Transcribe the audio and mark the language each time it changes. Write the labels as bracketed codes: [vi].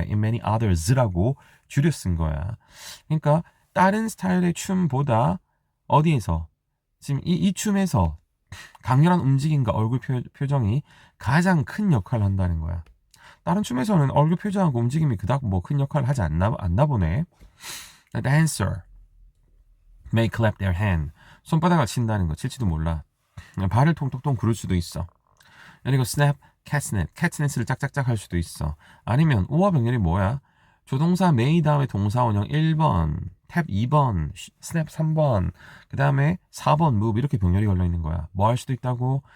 [en] in many others [ko] 라고 줄여 쓴 거야. 그러니까 다른 스타일의 춤보다 어디에서? 지금 이 춤에서 강렬한 움직임과 얼굴 표정이 가장 큰 역할을 한다는 거야. 다른 춤에서는 얼굴 표정하고 움직임이 그닥 뭐 큰 역할을 하지 않나 보네. [en] The dancer may clap their hand. [ko] 손바닥을 친다는 거. 칠지도 몰라. 발을 통통통 구를 수도 있어. 그리고 snap, catnap을 짝짝짝 할 수도 있어. 아니면 우와 병렬이 뭐야? 조동사 may 다음에 동사 원형 1번, tap 2번, snap 3번, 그 다음에 4번 move 이렇게 병렬이 걸려있는 거야. 뭐 할 수도 있다고?